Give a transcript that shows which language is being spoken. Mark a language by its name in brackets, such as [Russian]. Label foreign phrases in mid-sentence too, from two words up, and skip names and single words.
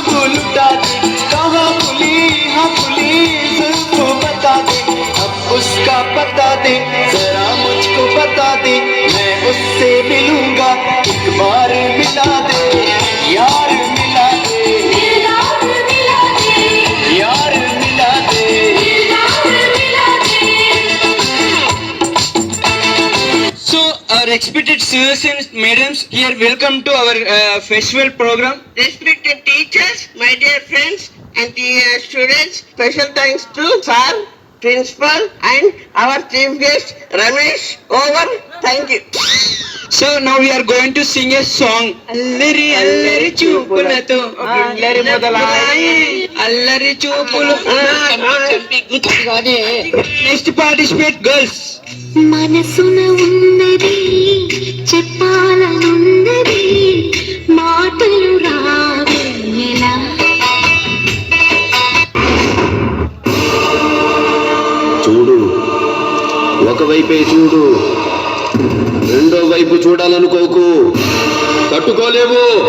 [Hindi] लुटा दे, कहाँ खुली हाँ खुली जुल्फ़ बता दे, अब उसका पता दे, जरा मुझको बता दे, मैं उससे मिलूंगा, एक बार मिला दे, यार मिला दे, यार मिला दे, यार मिला दे, यार मिला दे. [English] So our respected sirs and madams, here welcome to our festival program. Respected teachers, my dear friends and the students, special thanks to sir, principal and our chief guest Ramesh. Over. Thank you. So now we are going to sing a song. [Telugu] అల్లరి అల్లరి చూపులతో అల్లరి మొదలాయె అల్లరి చూపులు. [English] Next participate girls. [Telugu] మనసున ఉన్నది చెప్పాలనున్నది మాటలు రావేలా చూడు, ఒకవైపే చూడు, రెండో వైపు చూడాలనుకోకు, తట్టుకోలేవు.